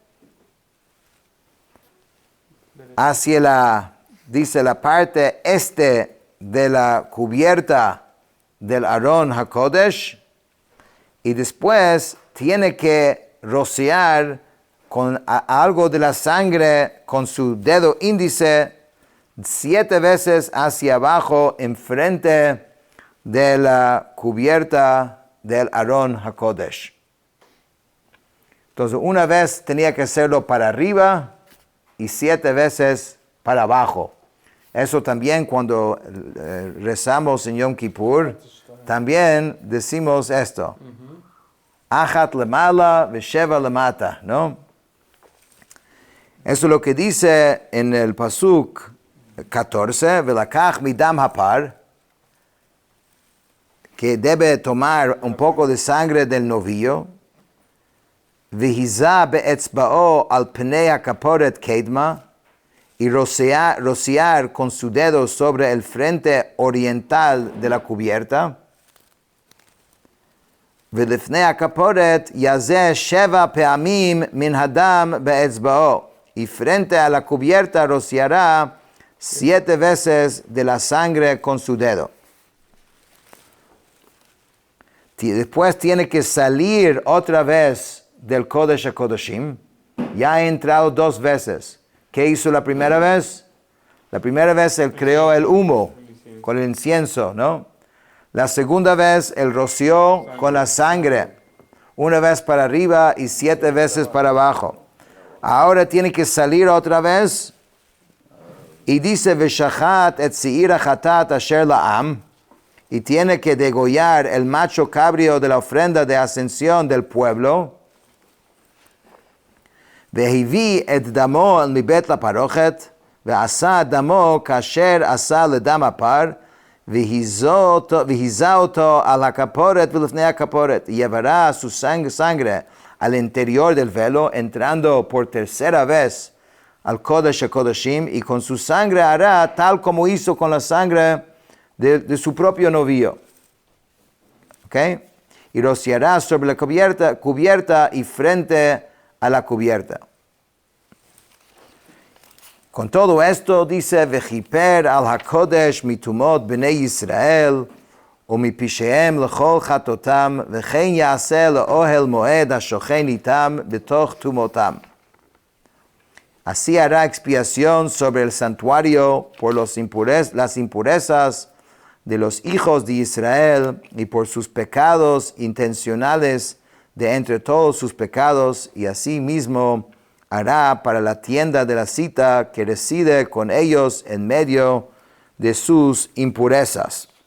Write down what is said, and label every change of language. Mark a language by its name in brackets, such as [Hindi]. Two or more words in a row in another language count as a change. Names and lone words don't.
[Spanish] hacia la parte este de la cubierta del [Hebrew] ארון הקודש, [Spanish] y después tiene que rociar con algo de la sangre con su dedo índice 7 veces hacia abajo enfrente de la cubierta del [Hebrew] ארון הקודש. [Spanish] Entonces, una vez tenía que hacerlo para arriba y 7 veces para abajo. Eso también cuando rezamos en Yom Kippur, también decimos esto. [Hebrew] אחת למעלה ושבע למטה, [Spanish] ¿no? Eso es lo que dice en el Pasuk 14, [Hebrew] ולקח מדם הפר, [Spanish] que debe tomar un poco de sangre del novillo, [Hebrew] והזה באצבעו על פני הכפרת קדמה, [Spanish] y rociar con su dedo sobre el frente oriental de la cubierta. [Hebrew] ולפני הכפורת יזה 7 פעמים מן הדם באצבעו, [Spanish] y frente a la cubierta rociará 7 veces de la sangre con su dedo. Después tiene que salir otra vez del [Hebrew] קודש הקודשים. [Spanish] Ya ha entrado 2 veces. ¿Qué hizo la primera vez? La primera vez él creó el humo con el incienso, ¿no? La segunda vez él roció con la sangre. una vez para arriba y 7 veces para abajo. Ahora tiene que salir otra vez y dice, [Hebrew] ושחט את שעיר החטאת אשר לעם, [Spanish] y tiene que degollar el macho cabrio de la ofrenda de ascensión del pueblo. [Hebrew] והביא את דמו אל מבית לפרכת ועשה דמו כאשר עשה לדם הפר והזה אתו על הכפרת ולפני הכפרת, [Spanish] y llevará su sangre al interior del velo, entrando por tercera vez al [Hebrew] קודש הקודשים, [Spanish] y con su sangre hará tal como hizo con la sangre de su propio novio. ¿Ok? Y rociará sobre la cubierta y frente a la cubierta. Con todo esto dice, [Hebrew] וכפר על הקודש מטומאות בני ישראל, ומפשעיהם לכל חטאותם, וכן יעשה לאוהל מועד השוכן איתם בתוך טומאותם. [Spanish] Así hará expiación sobre el santuario por las impurezas de los hijos de Israel y por sus pecados intencionales de entre todos sus pecados, y así mismo hará para la tienda de la cita que reside con ellos en medio de sus impurezas.